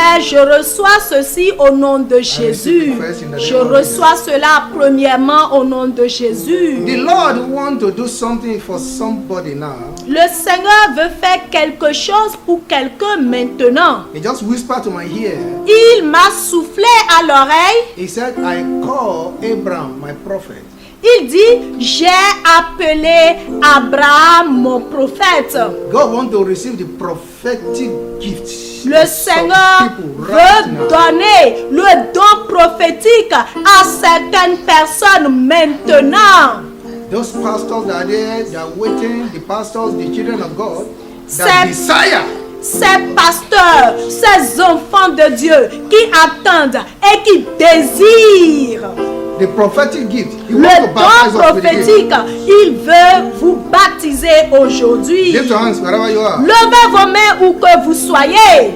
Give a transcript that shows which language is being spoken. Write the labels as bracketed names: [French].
[French] Père, je reçois ceci au nom de Jésus. Je reçois cela premièrement au nom de Jésus. [English] The Lord wants to do something for somebody now. [French] Le Seigneur veut faire quelque chose pour quelqu'un maintenant. [English] He just whispered to my ear. [French] Il m'a soufflé à l'oreille. [English] He said, I call Abraham, my prophet. [French] Il dit, j'ai appelé Abraham, mon prophète. [English] God wants to receive the prophetic gifts. [French] Le Seigneur veut donner le don prophétique à certaines personnes maintenant. [English] Those pastors that are there, they are waiting, the pastors, the children of God, that [French] C'est- [English] desire. [French] Ces pasteurs, ces enfants de Dieu qui attendent et qui désirent [English] The prophetic gift. He [French] le [English] wants to [French] don [English] baptize us with the [French] prophétique, [English] gift. [French] il veut vous baptiser aujourd'hui. [English] Lift your hands wherever you are. [French] Levez vos mains où que vous soyez.